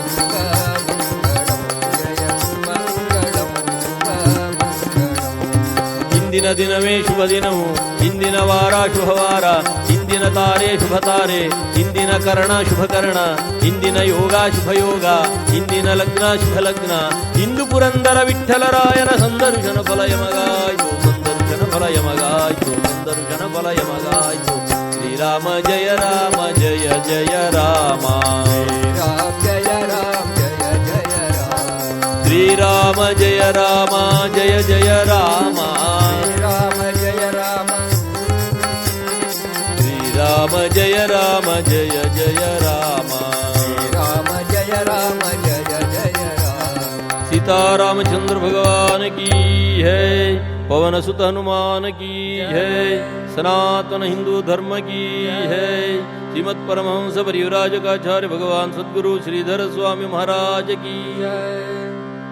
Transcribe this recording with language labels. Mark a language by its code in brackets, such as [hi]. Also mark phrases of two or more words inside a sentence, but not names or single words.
[kn] ಇಂದಿನ ದಿನವೇ ಶುಭ ದಿನವು, ಇಂದಿನ ವಾರ ಶುಭವಾರ, ಇಂದಿನ ತಾರೆ ಶುಭ ತಾರೆ, ಇಂದಿನ ಕರ್ಣ ಶುಭ ಕರ್ಣ, ಇಂದಿನ ಯೋಗ ಶುಭ ಯೋಗ, ಇಂದಿನ ಲಗ್ನ ಶುಭ ಲಗ್ನ, ಇಂದು ಪುರಂದರ ವಿಠ್ಠಲರಾಯನ ಸಂದರ್ಶನ ಫಲಯಮಗಾಯ್ತು, ಸಂದರ್ಶನ ಫಲಯಮಗಾಯ್ತು, ಸಂದರ್ಶನ ಫಲಯಮಗಾಯ್ತು. [sa] ಶ್ರೀರಾಮ ಜಯ ರಾಮ ಜಯ ಜಯ ರಾಮ, ರಾಮ ಜಯ ರಾಮ ಜಯ ಜಯ ರಾಮ, ಶ್ರೀರಾಮ ಜಯ ರಾಮ ಜಯ ಜಯ ರಾಮ, ರಾಮ ಜಯ ರಾಮ, ಶ್ರೀರಾಮ ಜಯ ರಾಮ ಜಯ ಜಯ ರಾಮ, ರಾಮ ಜಯ ರಾಮ ಜಯ ಜಯ ರಾಮ. [hi] सीतारामचंद्र भगवान की है, पवन सुत हनुमान की है, सनातन हिंदू धर्म की है. श्रीमद परमहंस परिव्राजकाचार्य भगवान सद्गुरु श्रीधर स्वामी महाराज की जय